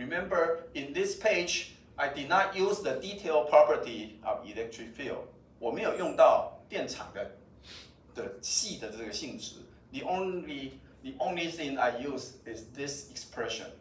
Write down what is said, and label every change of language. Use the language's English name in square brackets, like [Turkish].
[English] Remember, in this page, I did not use the detailed property of electric field. [Chinese] 我没有用到电场的细的这个性质。 [English] The only thing I use is this expression.